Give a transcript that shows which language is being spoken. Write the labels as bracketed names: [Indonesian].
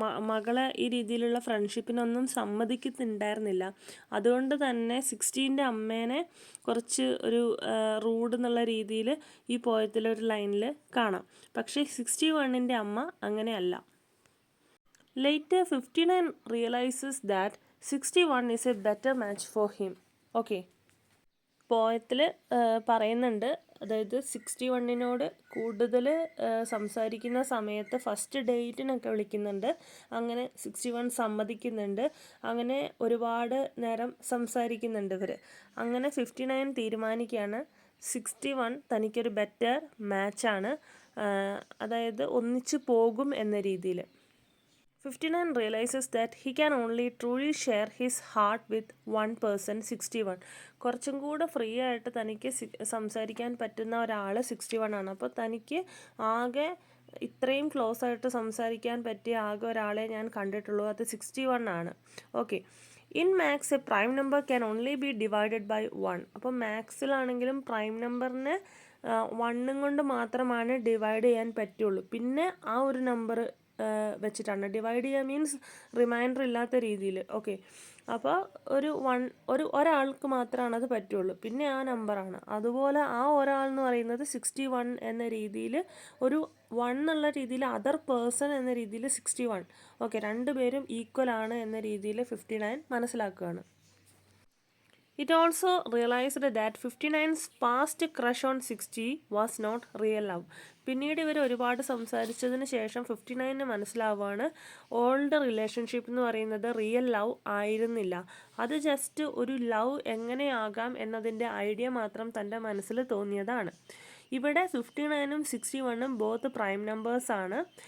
[Malayalam] മകളെ ഈ രീതിയിലുള്ള ഫ്രണ്ട്ഷിപ്പിനൊന്നും സമ്മതിക്കുന്നുണ്ടായിരുന്നില്ല. അതുകൊണ്ട് തന്നെ 60ൻ്റെ അമ്മേനെ കുറച്ച് ഒരു റൂഡ് എന്നുള്ള രീതിയിൽ ഈ പോയത്തിലൊരു ലൈനിൽ കാണാം. പക്ഷേ 61ൻ്റെ അമ്മ അങ്ങനെയല്ല. [English] Later 59 realizes that 61 is a better match for him. [Malayalam] Okay, പോയത്തിൽ പറയുന്നുണ്ട്, അതായത് 61നോട് കൂടുതൽ സംസാരിക്കുന്ന സമയത്ത് ഫസ്റ്റ് ഡേറ്റിനൊക്കെ വിളിക്കുന്നുണ്ട്. അങ്ങനെ 61 സമ്മതിക്കുന്നുണ്ട്. അങ്ങനെ ഒരുപാട് നേരം സംസാരിക്കുന്നുണ്ട് ഇവർ. അങ്ങനെ 59 തീരുമാനിക്കുകയാണ് 61 തനിക്കൊരു ബെറ്റർ മാച്ചാണ്, അതായത് ഒന്നിച്ചു പോകും എന്ന രീതിയിൽ. [English] 59 realizes that he can only truly share his heart with one person, 61. [Malayalam] കുറച്ചും കൂടെ ഫ്രീ ആയിട്ട് തനിക്ക് സംസാരിക്കാൻ പറ്റുന്ന ഒരാൾ 61 ആണ്. അപ്പോൾ തനിക്ക് ആകെ ഇത്രയും ക്ലോസ് ആയിട്ട് സംസാരിക്കാൻ പറ്റിയ ആകെ ഒരാളെ ഞാൻ കണ്ടിട്ടുള്ളൂ, അത് 61 ആണ്. [English] Okay, in maths a prime number can only be divided by 1. [Malayalam] അപ്പോൾ മാത്സിലാണെങ്കിലും പ്രൈം നമ്പറിനെ 1 കൊണ്ട് മാത്രമാണ് ഡിവൈഡ് ചെയ്യാൻ പറ്റുള്ളൂ. പിന്നെ ആ ഒരു നമ്പർ വെച്ചിട്ടാണ് ഡിവൈഡ് ചെയ്യുക, മീൻസ് റിമൈൻഡർ ഇല്ലാത്ത രീതിയിൽ. ഓക്കെ, അപ്പോൾ ഒരാൾക്ക് മാത്രമാണ് അത് പറ്റുള്ളൂ, പിന്നെ ആ നമ്പറാണ്. അതുപോലെ ആ ഒരാൾ എന്ന് പറയുന്നത് 61 എന്ന രീതിയിൽ, ഒരു 1 എന്നുള്ള രീതിയിൽ, അതർ പേഴ്സൺ എന്ന രീതിയിൽ 61. ഓക്കെ, രണ്ടുപേരും ഈക്വൽ ആണ് എന്ന രീതിയിൽ 59 മനസ്സിലാക്കുകയാണ്. [English] It also realized that 59's past crush on 60 was not real love. [Malayalam] പിന്നീട് ഇവർ ഒരുപാട് സംസാരിച്ചതിന് ശേഷം 59 മനസ്സിലാവുകയാണ് ഓൾഡ് റിലേഷൻഷിപ്പ് എന്ന് പറയുന്നത് റിയൽ ലവ് ആയിരുന്നില്ല. അത് ജസ്റ്റ് ഒരു ലവ് എങ്ങനെയാകാം എന്നതിൻ്റെ ഐഡിയ മാത്രം തൻ്റെ മനസ്സിൽ തോന്നിയതാണ്. ഇവിടെ 59ഉം 61ഉം ബോത്ത് പ്രൈം നമ്പേഴ്സാണ്.